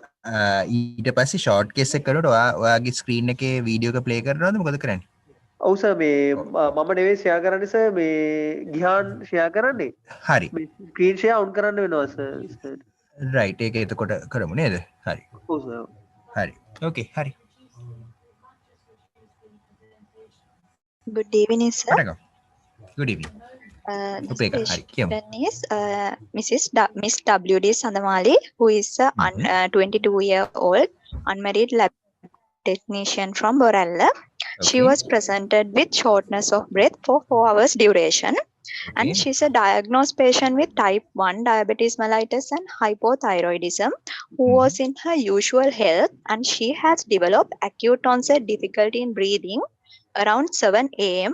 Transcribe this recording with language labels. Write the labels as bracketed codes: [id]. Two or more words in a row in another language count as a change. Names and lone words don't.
[si] ඊට පස්සේ ෂෝට් කෙස් එක කරනකොට ඔයාගේ ස්ක්‍රීන් එකේ වීඩියෝ එක ප්ලේ කරනවද මොකද කරන්නේ? ඔව් සර් මේ මම නෙවෙයි ෂෙයා කරන්නේ සර් මේ ගිහාන් ෂෙයා කරන්නේ. හරි මේ [en] screen share on [si] කරන්න වෙනවා සර්. රයිට් ඒක එතකොට කරමු නේද? හරි ඔව් සර්. හරි ඕකේ හරි [en] Good evening, sir. [si] පටන් ගමු. [en] good evening The [si] උපේක හරි කියමු. [en] patient is Miss W.D. Sandamali, who is a 22-year-old unmarried lab technician from Borella. She was presented with shortness of breath for 4 hours duration. And she's a diagnosed patient with type 1 diabetes mellitus and hypothyroidism who was in her usual health, and she has developed acute onset difficulty in breathing around 7 a.m.